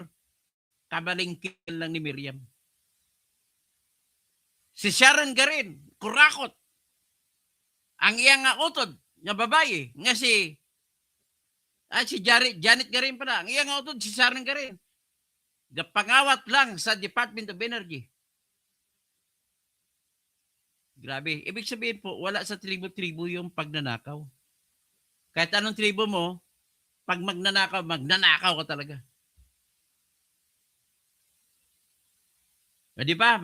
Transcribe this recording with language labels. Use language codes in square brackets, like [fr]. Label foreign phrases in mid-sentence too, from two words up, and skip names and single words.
[ceb] Kabalingkil lang ni Miriam. Si Sharon Garin, kurakot. Ang iyang nga utod, nga babae, nga si Janet Garin pala. Ang iyang nga utod, si Sharon Garin. Pangawat lang sa Department of Energy. Grabe. [tl] Ibig sabihin po, wala sa tribo-tribo yung pagnanakaw. Kahit anong tribo mo, pag magnanakaw ka talaga. O, di ba?